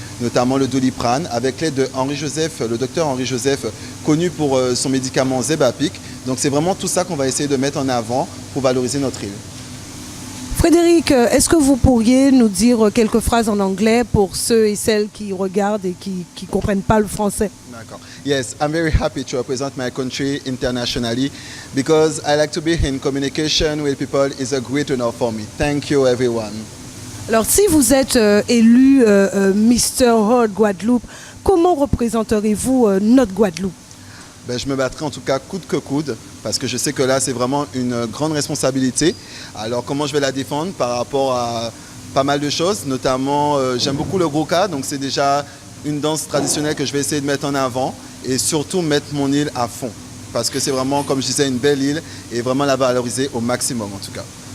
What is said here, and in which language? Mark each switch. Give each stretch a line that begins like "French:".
French: notamment le Doliprane, avec l'aide de Henri Joseph, le docteur Henri Joseph, connu pour son médicament Zebapic. Donc c'est vraiment tout ça qu'on va essayer de mettre en avant pour valoriser notre île. Frédéric, est-ce que vous pourriez nous dire quelques phrases en anglais pour ceux et celles qui regardent et qui ne comprennent pas le français? D'accord.
English: Yes, I'm very happy to represent my country internationally because I like to be in communication with people. It's a great honor for me. Thank you, everyone.
French: Alors, si vous êtes élu Mr. World Guadeloupe, comment représenterez-vous notre Guadeloupe? Ben, je me battrai en tout cas coude que coude parce que je sais que là, c'est vraiment une grande responsabilité. Alors, comment je vais la défendre par rapport à pas mal de choses, notamment, j'aime beaucoup le Grouka, donc c'est déjà une danse traditionnelle que je vais essayer de mettre en avant et surtout mettre mon île à fond parce que c'est vraiment, comme je disais, une belle île et vraiment la valoriser au maximum en tout cas.